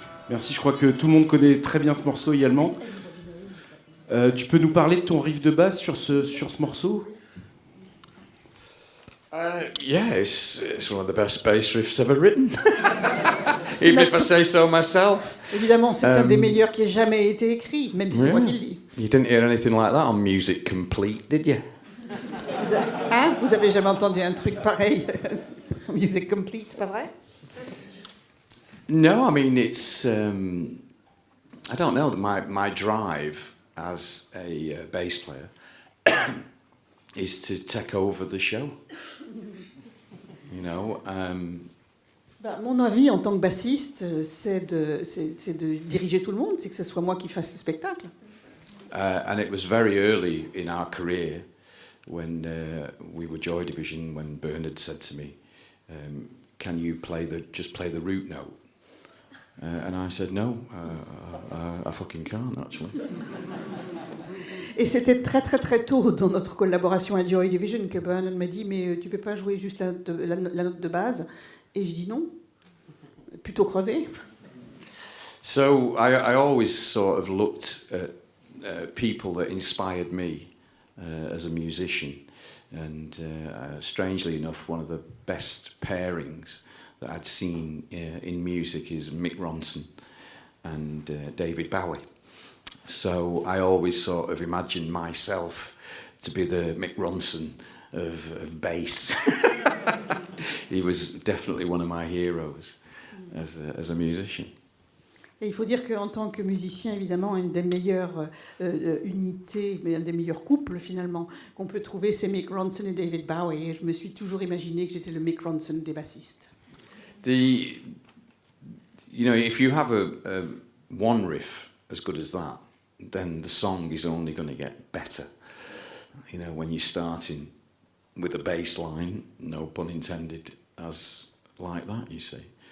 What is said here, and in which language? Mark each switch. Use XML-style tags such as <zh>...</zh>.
<fr>Merci, je crois que tout le monde connaît très bien ce morceau également. Tu peux nous parler de ton riff de basse sur ce morceau?</fr> <en>Yeah, it's one of the best bass riffs ever written. Even if I say so myself.</en> <fr>Évidemment, c'est un des meilleurs qui ait jamais été écrit, même si c'est moi qui le dis.</fr> <en>You didn't hear anything like that on Music Complete, did you?</en> <fr>Vous avez jamais entendu un truc pareil? Music Complete, pas vrai?</fr> <en>No, I mean it's. I don't know. My drive as a bass player is to take over the show. You know.</en> <fr>Mon avis en tant que bassiste, c'est de diriger tout le monde, c'est que ce soit moi qui fasse le spectacle.</fr> <en>And it was very early in our career when we were Joy Division, when Bernard said to me, "Can you just play the root note?" And I said, "No, I fucking can't actually."</en> <fr>Et c'était très très très tôt dans notre collaboration à Joy Division que Bernard m'a dit, mais tu peux pas jouer juste la note de base? Et je dis non, plutôt crever.</fr> <en>So I always sort of looked at people that inspired me as a musician, and strangely enough, one of the best pairings that I'd seen in music is Mick Ronson and David Bowie. So I always sort of imagined myself to be the Mick Ronson of bass. He was definitely one of my heroes as a musician.</en> <fr>Et il faut dire qu'en tant que musicien, évidemment, une des meilleures unités, mais un des meilleurs couples finalement qu'on peut trouver, c'est Mick Ronson et David Bowie. Et je me suis toujours imaginé que j'étais le Mick Ronson des bassistes.</fr> <en>You know, if you have a one riff as good as that, then the song is only going to get better. You know, when you're starting with a bass line, no pun intended, as like that, you see.</en>